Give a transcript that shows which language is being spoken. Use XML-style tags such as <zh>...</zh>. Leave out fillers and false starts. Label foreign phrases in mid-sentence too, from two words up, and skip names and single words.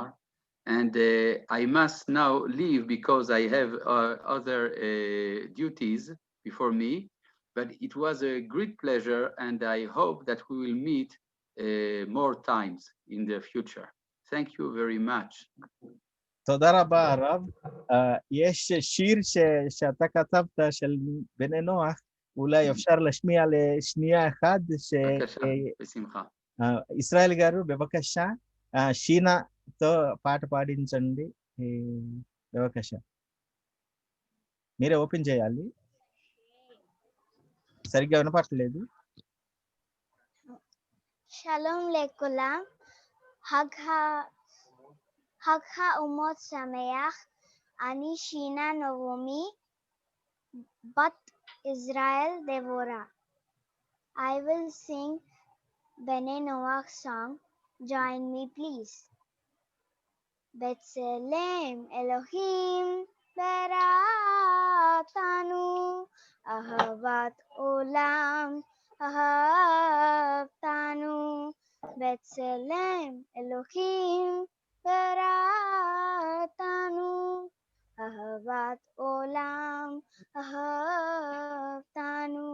<en>And I must now leave because I have other duties before me. But it was a great pleasure, and I hope that we will meet more times in the future. Thank you very much.</en> <he>תודה רבה הרב. יש שיר שאתה כתבת של בני נוח, אולי אפשר להשמיע לשנייה אחת. בבקשה, בשמחה.</he> <te>ఇస్రాయల్ గారు బెబకషా షీనాతో పాట పాడించండి. బెబకషా మీరే ఓపెన్ చేయాలి, సరిగ్గా వినపడలేదు.</te> <he>שלום לכולם, חג HaUmot שמח. אני שינה נעמי, בת Israel Devorah.</he> <en>I will sing Bnei Noach song. Join me please.</en> <he>בצלם אלוהים בראתנו, אהבת עולם אהבתנו. בצלם אלוהים בראתנו, אהבת עולם אהבתנו.</he>